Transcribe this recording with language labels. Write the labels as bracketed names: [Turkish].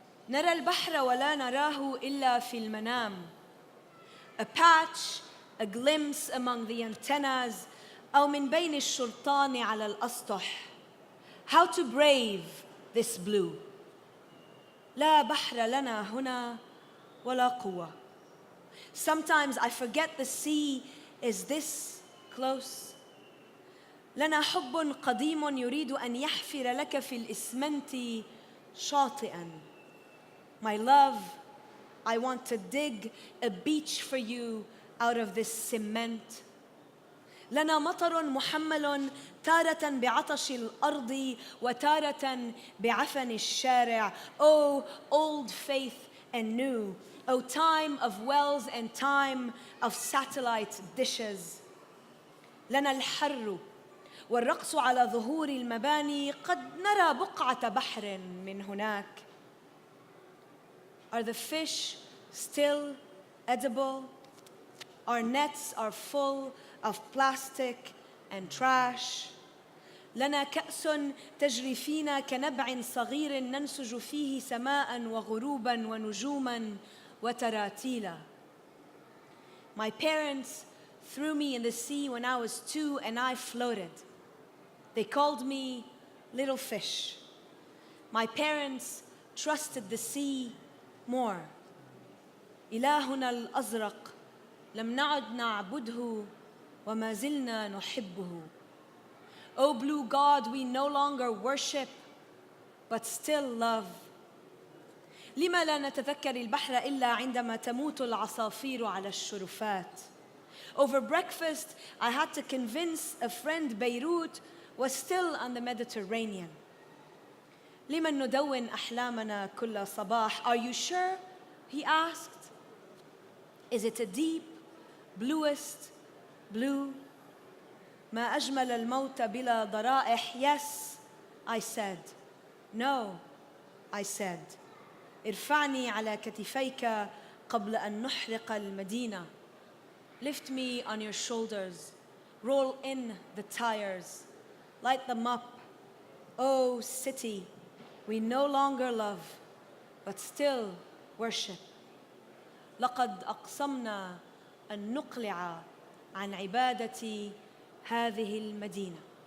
[Arabic] نرى البحر ولا نراه إلا في المنام. [English] A patch, a glimpse among the antennas, [Arabic] أو من بين الشرطان على الأسطح. [English] How to brave this blue. [Arabic] لا بحر لنا هنا ولا قوة. [English] Sometimes I forget the sea is this close. [Arabic] لنا حب قديم يريد أن يحفر لك في الإسمنت شاطئاً. [English] My love, I want to dig a beach for you out of this cement. [Arabic] لنا مطر محمل تارة بعطش الأرض وتارة بعفن الشارع. [English] Oh, old faith and new. Oh, time of wells and time of satellite dishes. [Arabic] لنا الحر والرقص على ظهور المباني. قد نرى بقعة بحر من هناك. [English] Are the fish still edible? Our nets are full of plastic and trash. [Arabic] لنا كأس تجري فينا كنبع صغير ننسج فيه سماء وغروبا ونجوما وتراتيلا. [English] My parents threw me in the sea when I was 2 and I floated. They called me little fish. My parents trusted the sea more. [Arabic] إلهنا الأزرق لم نعد نعبده وما زلنا نحبه. [English] O blue God, we no longer worship but still love. [Arabic] لما لا نتذكر البحر إلا عندما تموت العصافير على الشرفات. [English] Over breakfast, I had to convince a friend Beirut was still on the Mediterranean. [Arabic] لمن ندون أحلامنا كل صباح. [English] Are you sure? He asked. Is it a deep, bluest blue? [Arabic] ما أجمل الموت بلا ضرائح. [English] Yes, I said. No, I said. [Arabic] ارفعني على كتفيك قبل أن نحرق المدينة. [English] Lift me on your shoulders. Roll in the tires. Light them up. Oh, city, we no longer love, but still worship. [Arabic] لقد أقسمنا أن نقلع عن عبادة هذه المدينة.